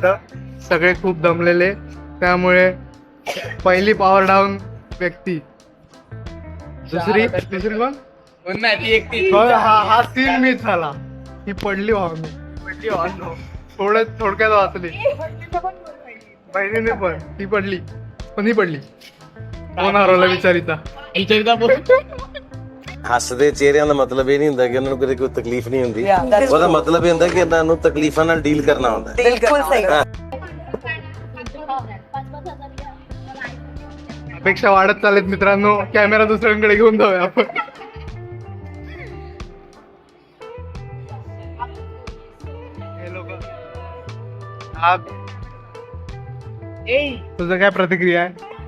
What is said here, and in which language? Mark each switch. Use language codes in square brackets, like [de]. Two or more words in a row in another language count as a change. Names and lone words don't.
[mr] सगळे खूप दमलेले, त्यामुळे पहिली पॉवर डाऊन व्यक्ती. दुसरी कोण? हा सीन मिस झाला. ही पडली थोडक्यात वाचली. बहिणीने पण ती पडली, पण ही पडली. कोण हरवला ਵਿਚਾਰੀता? [pa] ਹੱਸਦੇ ਚਿਹਰਿਆਂ ਦਾ ਮਤਲਬ ਇਹ ਨਹੀਂ ਹੁੰਦਾ ਕਿ ਉਹਨਾਂ ਨੂੰ ਕਦੇ ਕੋਈ ਤਕਲੀਫ ਨਹੀਂ ਹੁੰਦੀ। ਉਹਦਾ ਮਤਲਬ ਇਹ ਹੁੰਦਾ ਕਿ ਇਹਨਾਂ ਨੂੰ ਤਕਲੀਫਾਂ ਨਾਲ ਡੀਲ ਕਰਨਾ ਹੁੰਦਾ ਹੈ। [mr] बिल्कुल सही। अपेक्षा वाढत चालेत मित्रांनो. कॅमेरा दुसऱ्यांकडे घेऊन जाऊया आपण. तुझं काय प्रतिक्रिया आहे?